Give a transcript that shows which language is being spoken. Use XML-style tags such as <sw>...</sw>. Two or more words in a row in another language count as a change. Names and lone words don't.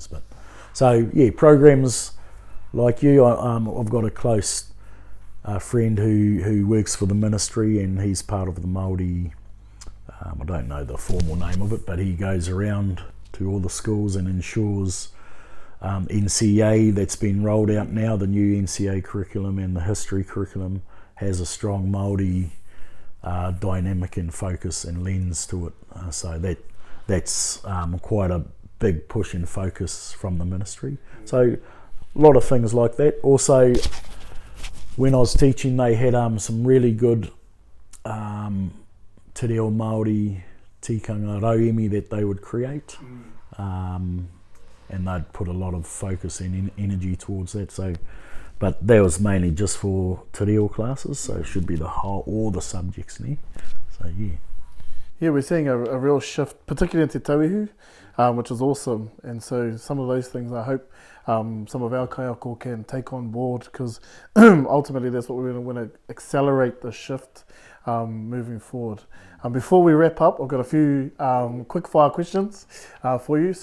<en>But so programs like you, I've got a close friend who works for the ministry, and he's part of the Māori, I don't know the formal name of it, but he goes around to all the schools and ensures NCA that's been rolled out now, the new NCA curriculum and the history curriculum, has a strong Māori dynamic and focus and lens to it. So that's quite a big push and focus from the ministry. So a lot of things like that. Also, when I was teaching, they had some really good</en> <mi>te reo Māori tikanga rauemi</mi> <en>that they would create. And they'd put a lot of focus and energy towards that. So, but that was mainly just for</en> <mi>te reo</mi> <en>classes, so it should be all the subjects there. So yeah, we're seeing a real shift, particularly in</en> <mi>te tauihu,</mi> <en>which is awesome. And so some of those things, I hope some of our kaiako can take on board, because ultimately that's what we want to accelerate the shift moving forward. Before we wrap up, I've got a few quick fire questions for you.</en>